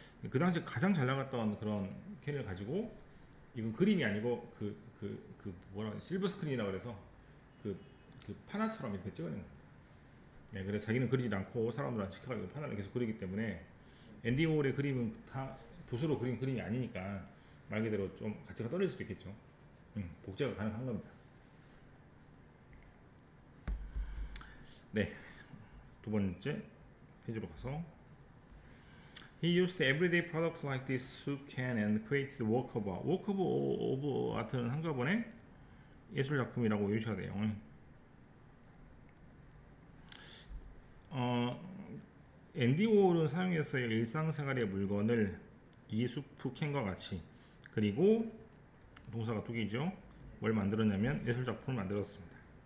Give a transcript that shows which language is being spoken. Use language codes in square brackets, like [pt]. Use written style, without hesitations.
[ko] 그 당시 가장 잘 나갔던 그런 캔을 가지고 이건 그림이 아니고 뭐라 실버 스크린이라 그래서 그 판화처럼 이렇게 찍어낸 겁니다. 네, 그래서 자기는 그리지 않고 사람들한테 시켜가지고 판화를 계속 그리기 때문에 앤디 워홀의 그림은 다 붓으로 그린 그림이 아니니까 말 그대로 좀 가치가 떨어질 수도 있겠죠. 복제가 가능한 겁니다. 네, 두 번째 페이지로 가서 [en] He used everyday product like this soup can and created work of art. [ko] work of art는 한꺼번에 예술 작품이라고 외우셔야 돼요. 앤디 워홀은 사용했어요. 일상생활의 물건을 이 수프 캔과 같이. 그리고 동사가 두 개죠. 뭘 만들었냐면 예술 작품을 만들었습니다.